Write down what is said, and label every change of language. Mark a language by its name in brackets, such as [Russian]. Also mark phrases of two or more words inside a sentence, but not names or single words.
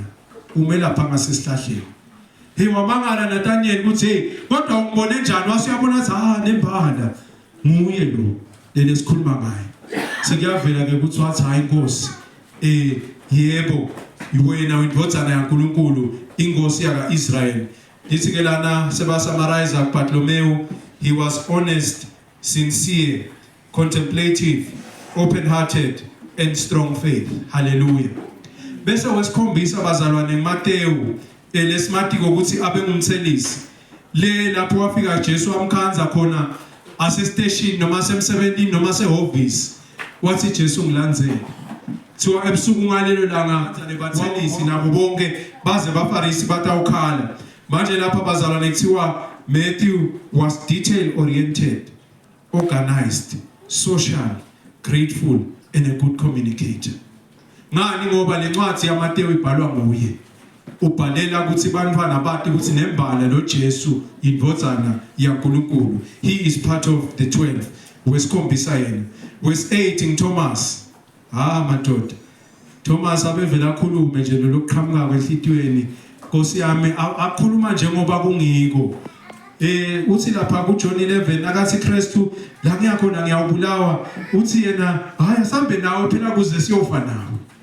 [Swati] Ume lapha ngasesihlahleni. Hey wamangala Nathaniel ukuthi hey kodwa ungibone njani wasiyabona athi nembala nguye lo lesikhuluma ngaye. Sekuyavela ke ukuthi wathi hayi Nkosi yebo wena indodana yaNkulunkulu inkosi yaka Israel. Lithi ke lana sebasummarize Bartholomew, [English] he was honest, sincere, contemplative, open-hearted and strong faith. [Swati] Hallelujah. Bese wesikhombisa bazalwane Matthew lesimathi ukuthi abe ngumthelisi le lapho wafika Jesu amkhanza khona ase station noma semsebenzini noma sehhovisi wathi Jesu ngilandzele thiwa ebusuku ngalelo langa bathelisi nabo bonke baze bafarisi batawukhala manje lapha bazalwane kuthiwa [English] Matthew was detail oriented, organized, social, grateful and a good communicator. [Swati] Ngani ngoba lencwadi yaMateyu ibhalwa nguye. Ubhalela ukuthi bantwana bathi ukuthi nembala lo Jesu indodana yaNkulunkulu. [English] He is part of the 12. [Swati] Wesikhombisa yena. Verse 8 Thomas. Madoda. Thomas abevela khulume nje lokuqhamuka kwenhlitiyweni. Nkosi yami akhuluma njengoba kungiko. Uthi lapha kuJohn 11 akathi Kristu la ngiyakhona ngiyawubulawa uthi yena hayi asambe nawe phela kuze siyofa nawe.